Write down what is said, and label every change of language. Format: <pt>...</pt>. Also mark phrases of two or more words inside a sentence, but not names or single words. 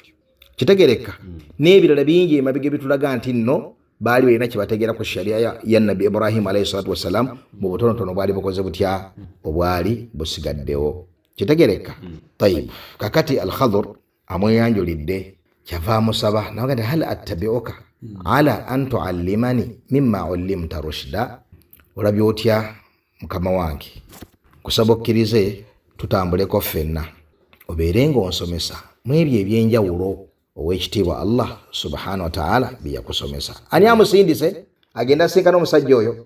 <lg>Kitegereka n'ebirala bingi emabega bitulaga nti nno baali balina kyebategeera ku sharia ya Nabbi Ibrahim</lg> <ar>عليه الصلاة والسلام</ar> <lg>mu butonotono bwali bukoze butya obwali busigaddewo. Kitegereka tayib. Kakati al-Khadr amweyanjulidde kyava amusaba naga nti</lg> <ar>هل أتبعك على أن تعلمن مما علمت رشدا,</ar> <lg>olabye otya mukama wange kusaba okkirize tutambuleko ffenna obeere ng'onsomesa mu ebyo ebyenjawulo ow'ekitiibwa Allah</lg> <ar>سبحانه وتعالى</ar> <lg>bye yakusomesa. Ani amusindise agenda asinkana omusajja oyo?</lg>